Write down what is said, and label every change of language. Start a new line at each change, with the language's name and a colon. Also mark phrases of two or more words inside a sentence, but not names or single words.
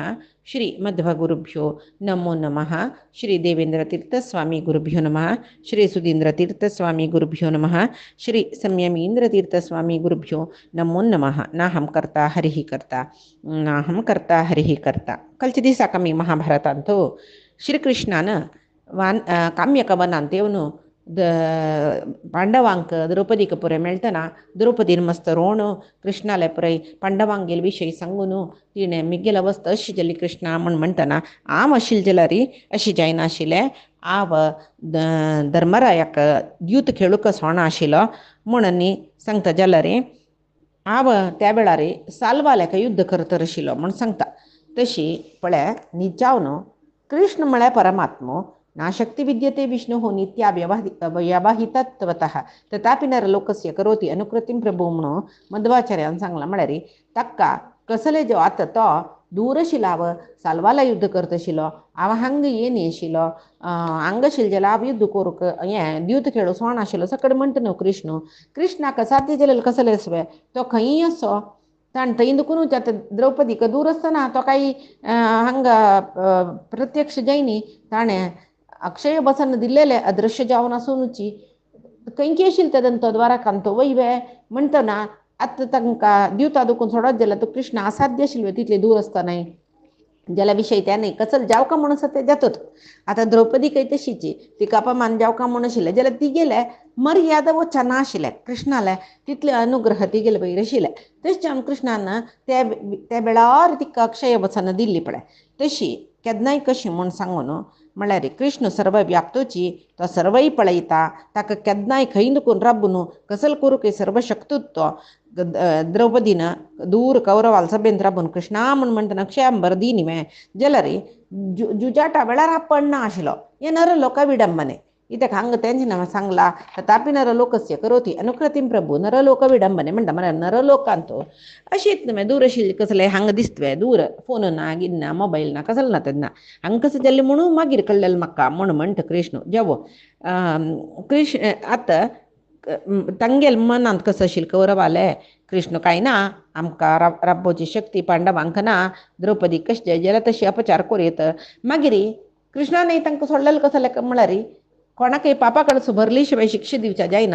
Sanskrit: श्री मध्वगुरुभ्यो नमो नमः। श्री देवेंद्रतीर्थस्वामी गुरुभ्यो नमः। श्री सुधींद्रतीर्थस्वामी गुरुभ्यो नमः। श्री संयमींद्रतीर्थस्वामी गुरुभ्यो नमो नमः। नाहं कर्ता हरिः कर्ता नाहं कर्ता हरिः कर्ता.
Konkani: कालच्या दिसा मी महाभारतांतो श्रीकृष्णानं काम्यकवनांत येवन पांडवांक द्रौपदीक पुरे मेळटना द्रौपदीन मस्त रोवन कृष्णाले पुराय पांडवांगेल विशय सांगून तिणें मिगेल अवस्था अशी जाली कृष्णा म्हणटना हांव आशिल्लें जाल्यार अशी जायनाशिल्लें. हांव धर्मरायाक द्यूत खेळूंक सोणा आशिल्लो म्हणून सांगता जाल्यार हांव त्या वेळार साल्वाल्याक युद्ध करत आशिल्लो म्हण सांगता. तशी पळय निजावन कृष्ण म्हळ्यार परमात्मो
Sanskrit: नाशक्ती विद्यते विष्णु नित्या व्यवहितत्वतः तथापि नरलोकस्य करोति अनुकृतीं प्रभू
Konkani: म्हणून मध्वाचार्यान सांगला. म्हळ्यार ताका कसले जो आतां तो दूर आशिल्लो हांव साल्वाला युद्ध करता आशिल्लो हांव हांगा येयन आशिल्लो हांगा आशिल्लो जाल्यार हांव युद्ध करूंक हें द्यूत खेळूं सोण आशिल्लो सकड म्हणटा न्हू कृष्णाक साध्य जाल्यार कसले सवय तो खंयी असो ताण थंय दुखूनच आतां द्रौपदीक दूर आसतना तो काही हांगा प्रत्यक्ष जायनी ताणें अक्षय बसन दिल्लेले अदृश्य जावन आसूनची खंयची आशिल्ली तेदन तो द्वारकांत वयवे म्हणटना आतां तांकां दिवता दुखून सोडत जाल्यार तो कृष्ण असाध्य आशिल्लो तितले दूर आसतनाय ज्याला विषय त्याने कसं जावका म्हणून असं ते जातात. आता द्रौपदी काही तशीची तिका अपमान जावका म्हणून आशिल्लें जाल्यार ती गेले मर्यादा वचना नाशिल्लें कृष्णाले तितले अनुग्रह ती गेले वयर आशिल्ले. तशें कृष्णान त्या वेळार तिका अक्षय वचन दिल्ली पळय तशी केन्नाय कशी म्हूण सांगून म्हळ्यार कृष्ण सर्व व्याप्तोची तो सर्वय पळयता ताका केन्नाय खंय दुखून राबून कसल करूंक सर्व शक्तुत्व द्रौपदीन दूर कौरवाल सभेंत राबून कृष्णा म्हणटना अक्षयांबर दी निवें जाल्यार जुजाटा वेळार पडना आशिल्लो हें नर लोक विडंबने इत्याक हांगा तेंचे सांगला
Sanskrit: तथापि नरलोकस्य करोति अनुकृतीं प्रभू
Konkani: नरलोक विडंबने म्हणटा म्हळ्यार नरलोकांत अशीच न्हय दूर आशिल्ली कसले हांगा दिसतवे दूर फोन ना गिन्ना मोबायल ना कसले ना तेन्ना हांगा कसं जाल्लें म्हणून मागीर कळलेलें म्हाका म्हणटा कृष्ण जेवो कृष्ण आतां तांगेल मनांत कसं आशिल्लें कौरवाले कृष्ण काय ना आमकां राबोवची शक्ती पांडवांक ना द्रौपदी कशें जाल्यार तशी अपचार करीत मागीर कृष्णानय तांकां सोडलेलें कसलें म्हळ्यार कोणाकय पापा कडसून भरली शिवाय शिक्षा दिवच्या जायना.